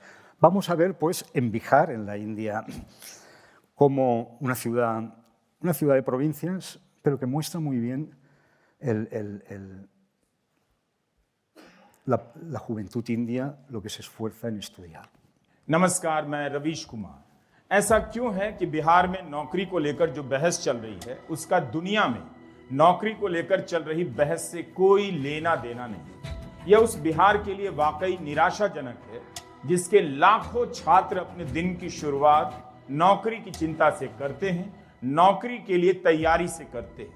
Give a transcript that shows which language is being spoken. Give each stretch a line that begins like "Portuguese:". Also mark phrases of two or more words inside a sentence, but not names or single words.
Spanish: Vamos a ver, pues, en Bihar, en la India, como una ciudad de provincias, pero que muestra muy bien la juventud india, lo que se esfuerza en estudiar.
Hindi: नमस्कार, मैं रवीश कुमार। ऐसा क्यों है कि बिहार में नौकरी को लेकर जो बहस चल रही है, उसका दुनिया में नौकरी को लेकर चल रही बहस से कोई लेना देना नहीं। यह उस बिहार के लिए वाकई निराशाजनक है जिसके लाखों छात्र अपने दिन की शुरुआत नौकरी की चिंता से करते हैं, नौकरी के लिए तैयारी से करते हैं।